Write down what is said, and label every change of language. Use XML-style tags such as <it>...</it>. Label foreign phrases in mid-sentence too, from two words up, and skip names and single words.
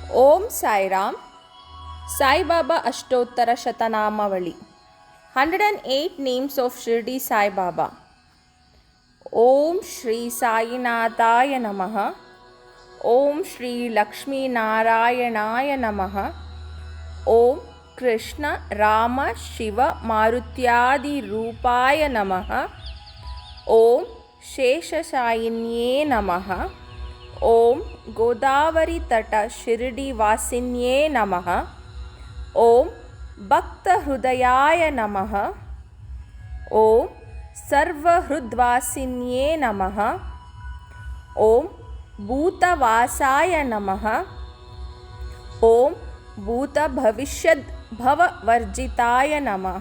<sa>ಓಂ ಸಾಯಿರಾಮ್. ಸಾಯಿಬಾಬಾ ಅಷ್ಟೋತ್ತರ ಶತನಾಮಾವಳಿ.</sa> <en>108 names of Shirdi Saibaba.</en> <sa>ಓಂ ಶ್ರೀ ಸಾಯಿನಾಥಾಯ ನಮಃ. ಓಂ ಶ್ರೀ ಲಕ್ಷ್ಮೀನಾರಾಯಣಾಯ ನಮಃ. ಓಂ ಕೃಷ್ಣ ರಾಮ ಶಿವ ಮಾರುತ್ಯಾದಿ ರೂಪಾಯ ನಮಃ. ಓಂ ಶೇಷಶಾಯಿನ್ಯೇ ನಮಃ. ಓಂ ಗೋದಾವರಿ ತಟ ಶಿರ್ಡಿ ವಾಸಿನ್ಯೇ ನಮಃ. ಓಂ ಭಕ್ತ ಹೃದಯಾಯ ನಮಃ. ಓಂ ಸರ್ವಹೃದ್ವಾಸಿನ್ಯೇ ನಮಃ. ಓಂ ಭೂತವಾಸಾಯ ನಮಃ. ಓಂ ಭೂತಭವಿಷ್ಯದ್ ಭವವರ್ಜಿತಾಯ ನಮಃ.</sa>